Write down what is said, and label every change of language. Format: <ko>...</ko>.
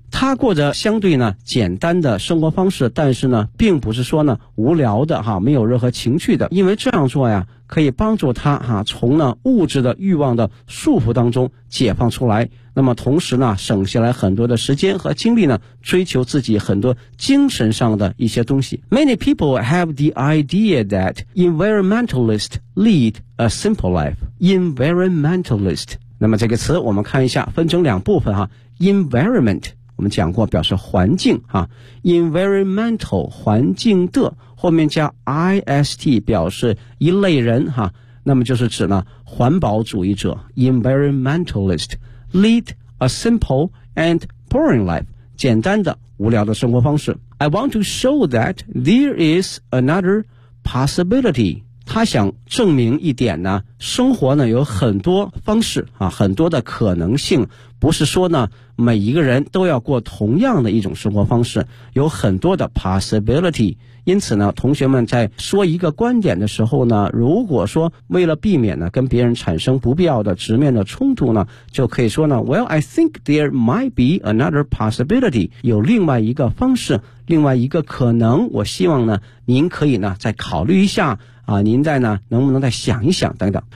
<zh>他过着相对呢简单的生活方式，但是呢并不是说呢无聊的哈，没有任何情趣的，因为这样做呀可以帮助他哈从呢物质的欲望的束缚当中解放出来，那么同时呢省下来很多的时间和精力呢追求自己很多精神上的一些东西。</zh> <en>Many people have the idea that environmentalists lead a simple life.</en> <zh>Environmentalist, 那么这个词我们看一下分成两部分哈， environment,我们讲过表示环境啊 ,environmental, 环境的后面加 IST, 表示一类人啊，那么就是指呢环保主义者 ,environmentalist,</zh> <en>lead a simple and boring life,</en> <zh>简单的无聊的生活方式。</zh> <en>I want to show that there is another possibility.</en> <zh>他想证明一点呢，生活呢有很多方式啊，很多的可能性，不是说呢每一个人都要过同样的一种生活方式，有很多的 possibility。因此呢同学们在说一个观点的时候呢，如果说为了避免呢跟别人产生不必要的直面的冲突呢，就可以说呢</zh> <en>Well, I think there might be another possibility,</en> <zh>有另外一个方式，另外一个可能，我希望呢您可以呢再考虑一下啊，您再呢能不能再想一想等等。</zh>